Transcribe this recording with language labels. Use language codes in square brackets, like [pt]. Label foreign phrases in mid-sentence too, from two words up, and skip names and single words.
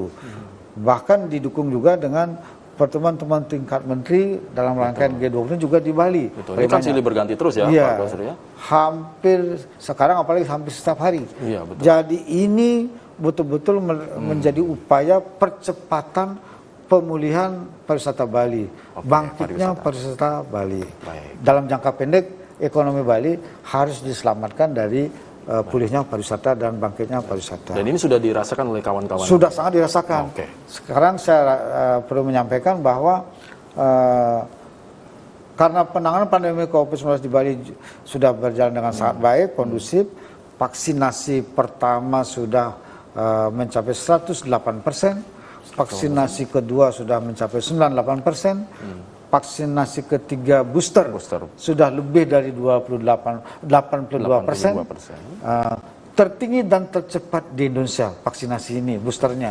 [id] Bahkan didukung juga dengan pertemuan-pertemuan tingkat menteri dalam rangkaian G20 juga di Bali. Betul. Ini kan silih berganti terus ya, Pak Basri ya? Hampir sekarang apalagi hampir setiap hari. Iya, betul. Jadi ini betul-betul menjadi upaya percepatan pemulihan pariwisata Bali, bangkitnya pariwisata Bali. Dalam jangka pendek ekonomi Bali harus diselamatkan dari pulihnya pariwisata dan bangkitnya pariwisata. Dan ini sudah dirasakan oleh kawan-kawan? Sudah sangat dirasakan. Sekarang saya perlu menyampaikan bahwa karena penanganan pandemi COVID-19 di Bali sudah berjalan dengan sangat baik, kondusif, vaksinasi pertama sudah mencapai 108%, vaksinasi kedua sudah mencapai 98%, vaksinasi ketiga booster sudah lebih dari 82%, tertinggi dan tercepat di Indonesia vaksinasi ini boosternya.